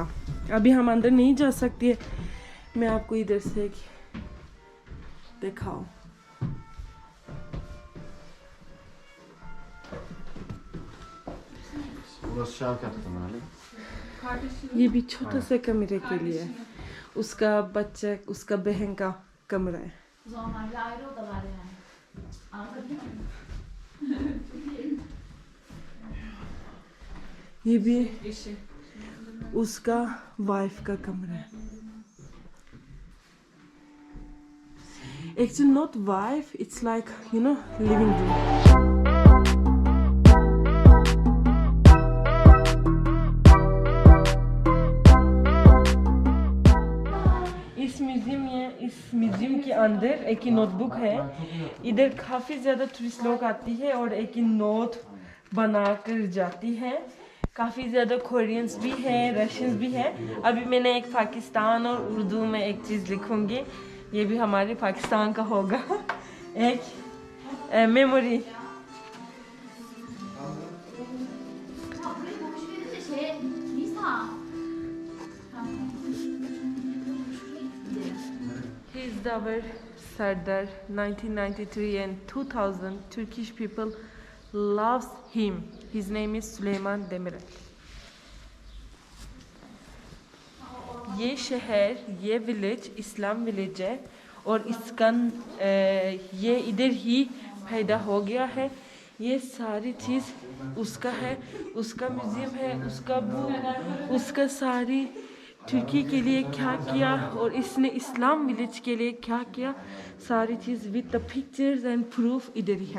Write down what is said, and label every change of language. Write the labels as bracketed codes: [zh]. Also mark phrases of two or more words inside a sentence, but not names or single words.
[hi] अभी हम अंदर नहीं जा सकते, मैं आपको इधर से दिखाऊं। [tr] Burası Şevket Kemal'i. Kardeşim. [hi] ये भी छोटा सा कमरे के लिए, उसका बच्चा, उसका बहन का कमरा है। [tr] O zamanlar bir ayrı odalar yani. Anladın mı? [hi] ये भी [tr] Eşi. [hi] उसका वाइफ का कमरा है। [en] Actually not wife, it's like living room। [hi] इस म्यूजियम के अंदर एक ही नोटबुक है। इधर काफ़ी ज़्यादा टूरिस्ट लोग आती है और एक ही नोट बना कर जाती है। काफ़ी ज़्यादा कोरियंस भी है, रशियंस भी है। अभी मैंने एक पाकिस्तान और उर्दू में एक चीज़ लिखूंगी, ये भी हमारे पाकिस्तान का होगा। एक मेमोरी। [en] He is our Sardar. 1993 and 2000 Turkish people loves him. His name is Süleyman Demirel. [hi] ये शहर, ये विलेज इस्लाम विलेज है और इसका ये इधर ही पैदा हो गया है। ये सारी चीज़ उसका है, उसका म्यूज़ियम है, उसका बुक, उसका सारी तुर्की के लिए क्या किया और इसने इस्लाम विलेज के लिए क्या किया, सारी चीज़ [en] with the pictures and proof [hi] इधर ही है।